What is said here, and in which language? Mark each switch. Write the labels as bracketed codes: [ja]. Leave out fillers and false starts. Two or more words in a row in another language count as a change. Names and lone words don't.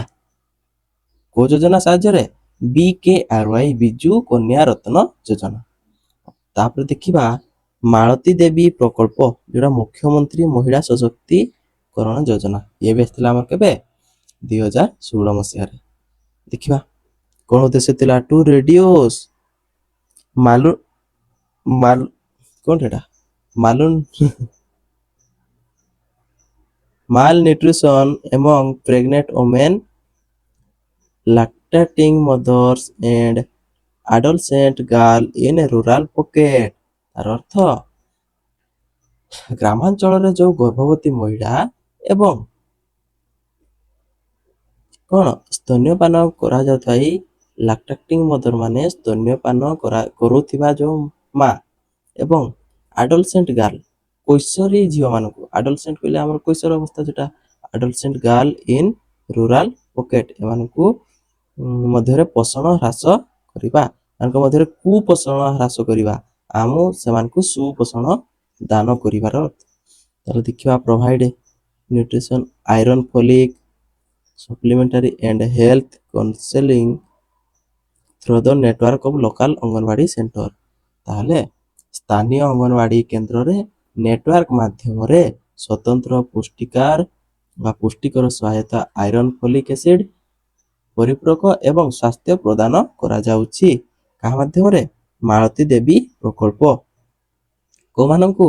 [or] କୋଉ ଯୋଜନା ସାହାଯ୍ୟରେ? BKRY ବିଜୁ କନ୍ୟା ରତ୍ନ ଯୋଜନା। ତାପରେ ଦେଖିବା ମାଳତୀ ଦେବୀ ପ୍ରକଳ୍ପ, ଯୋଉଟା ମୁଖ୍ୟମନ୍ତ୍ରୀ ମହିଳା ସଶକ୍ତିକରଣ ଯୋଜନା। ଇଏ ବି ଆସିଥିଲା ଆମର କେବେ? 2016 ମସିହାରେ। ଦେଖିବା କ'ଣ ଉଦ୍ଦେଶ୍ୟ ଥିଲା? [en] to reduce malnutrition among pregnant women, lactating mothers and adolescent girl in rural pocket। [or] ତାର ଅର୍ଥ ଗ୍ରାମାଞ୍ଚଳରେ ଯୋଉ ଗର୍ଭବତୀ ମହିଳା ଏବଂ କ'ଣ ସ୍ତନ୍ୟପାନ କରାଯାଉଥିବା ଏଇ ଲାକ୍ଟାଟିଂ ମଦର ମାନେ ସ୍ତନ୍ୟପାନ କରୁଥିବା ଯୋଉ ମା ଏବଂ [en] adolescent girl [or] କୈଶୋରୀ ଝିଅମାନଙ୍କୁ, ଆଡଲସେଣ୍ଟ କହିଲେ ଆମର କୈଶୋର ଅବସ୍ଥା ଯୋଉଟା, [en] adolescent girl in rural pocket, [or] ଏମାନଙ୍କୁ ମଧ୍ୟରେ ପୋଷଣ ହ୍ରାସ କରିବା, ତାଙ୍କ ମଧ୍ୟରେ କୁପୋଷଣ ହ୍ରାସ କରିବା, ସେମାନଙ୍କୁ ସୁପୋଷଣ ଦାନ କରିବାର। ତାହେଲେ ଦେଖିବା [en] provide nutrition, iron, folic supplementary and health counseling through the network of local anganwadi center. [or] ତାହେଲେ ସ୍ଥାନୀୟ ଅଙ୍ଗନବାଡି କେନ୍ଦ୍ରରେ ନେଟୱାର୍କ ମାଧ୍ୟମରେ ସ୍ୱତନ୍ତ୍ର ପୁଷ୍ଟିକର ସହାୟତା, ଆଇରନ୍, ଫୋଲିକ ଏସିଡ ପରିପୂରକ ଏବଂ ସ୍ୱାସ୍ଥ୍ୟ ପ୍ରଦାନ କରାଯାଉଛି। କାହା ମାଧ୍ୟମରେ? ମାଳତୀ ଦେବୀ ପ୍ରକଳ୍ପ। କୋଉମାନଙ୍କୁ?